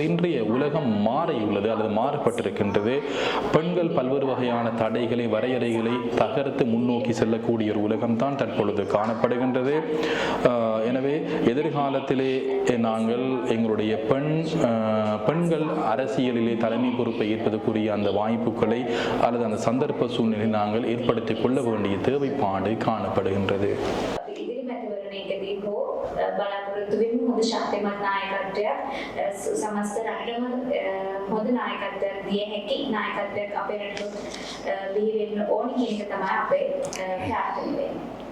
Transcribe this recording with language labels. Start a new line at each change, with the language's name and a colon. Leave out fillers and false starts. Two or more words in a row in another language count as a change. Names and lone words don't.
Tamil: இன்றைய உலகம் மாறியுள்ளது அல்லது மாறப்பட்டிருக்கின்றது. பெண்கள் பல்வேறு வகையான தடைகளை, வரையறைகளை தகர்த்து முன்னோக்கி செல்லக்கூடிய ஒரு உலகம்தான் தற்பொழுது காணப்படுகின்றது. எனவே எதிர்காலத்திலே நாங்கள் எங்களுடைய பெண்கள் அரசியலிலே தலைமை பொறுப்பை ஏற்பதற்குரிய அந்த வாய்ப்புகளை அல்லது அந்த சந்தர்ப்ப சூழ்நிலை நாங்கள் ஏற்படுத்திக் கொள்ள வேண்டிய தேவைப்பாடு காணப்படுகின்றது.
Sinhala: බලාපොරොත්තු වෙමු හොඳ ශක්තිමත් නායකත්වයක් සමස්ත රටම හොඳ නායකත්වයක් දිය හැකි නායකත්වයක් අපේ රටට බිහි වෙන්න ඕනි කියන එක තමයි අපේ ප්‍රාර්ථනාව.